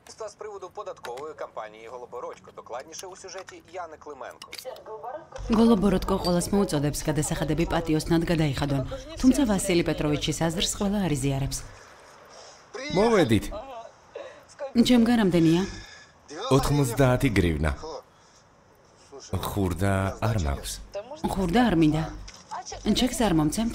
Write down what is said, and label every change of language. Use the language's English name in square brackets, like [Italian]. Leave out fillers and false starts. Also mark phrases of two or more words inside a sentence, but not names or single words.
[Ukrainian] з приводу податкової кампанії Голобородько. Докладніше у сюжеті Яни Клименко. [Georgian] Голобородко ყოველს მოუწოდებს გადასახადები პატიოსნად გადაიხადონ, თუმცა ვასილი პეტროვიჩის აზრს ყველა არ იზიარებს. მოვედით. ჩემგან რამდენია? 90 გრივნა. ხურდა არ მაქვს. ხურდა არ მინდა. ჩეკს არ მომცემთ?